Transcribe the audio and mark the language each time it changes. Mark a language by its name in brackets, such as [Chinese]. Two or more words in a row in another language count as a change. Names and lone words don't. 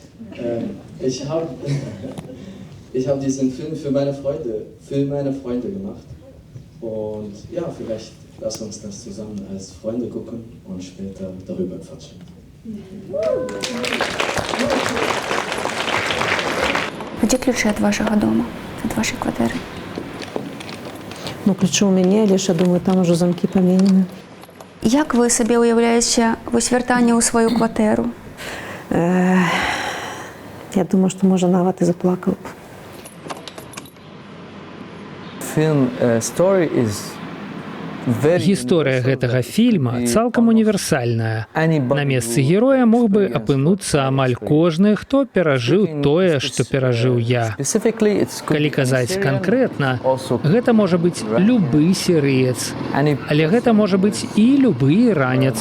[German] Ich hab diesen Film für meine Freunde gemacht. Und ja, vielleicht lass uns das zusammen als Freunde gucken und später darüber quatschen. [Russian] Где ключи от вашего дома, от вашей квартиры? Ну, ключи у меня, лишь, я думаю, там уже замки поменены. [Ukrainian] Як ви собі уявляєте вертання у свою квартиру? [Russian] Я думаю, что, может, нават и заплакал. [English] Film story is [Belarusian] Гісторыя гэтага фільма цалкам універсальная. На месцы героя мог бы апынуцца амаль кожны, хто перажыў тое, што перажыў я. Калі казаць канкрэтна, гэта можа быць любы сірыец, але гэта можа быць і любы іранец.